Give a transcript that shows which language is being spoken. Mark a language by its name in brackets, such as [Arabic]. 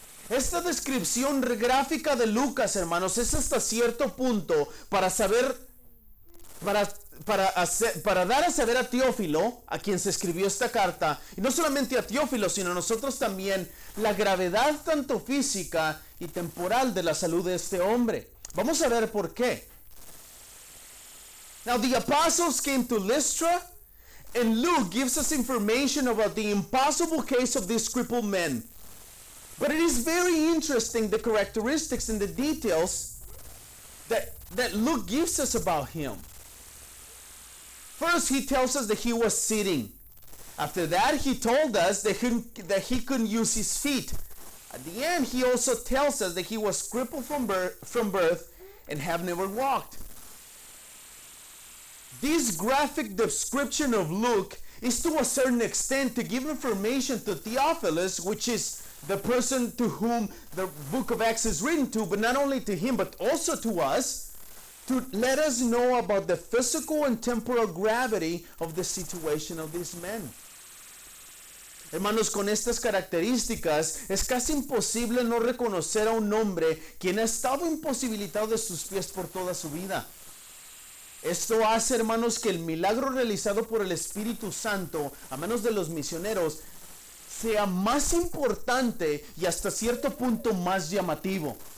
[Spanish] Esta descripción gráfica de Lucas, hermanos, es hasta cierto punto para saber, para dar a saber a Teófilo, a quien se escribió esta carta, y no solamente a Teófilo, sino a nosotros también, la gravedad tanto física y temporal de la salud de este hombre. Vamos a ver por qué. [English] Now the apostles came to Lystra, and Luke gives us information about the impossible case of this crippled man. But it is very interesting the characteristics and the details that Luke gives us about him. First, he tells us that he was sitting. After that, he told us that he couldn't use his feet. At the end, he also tells us that he was crippled from birth and have never walked. This graphic description of Luke is to a certain extent to give information to Theophilus, which is the person to whom the book of Acts is written to, but not only to him, but also to us, to let us know about the physical and temporal gravity of the situation of these men. [Spanish] Hermanos, con estas características, es casi imposible no reconocer a un hombre quien ha estado imposibilitado de sus pies por toda su vida. Esto hace, hermanos, que el milagro realizado por el Espíritu Santo a manos de los misioneros sea más importante y hasta cierto punto más llamativo.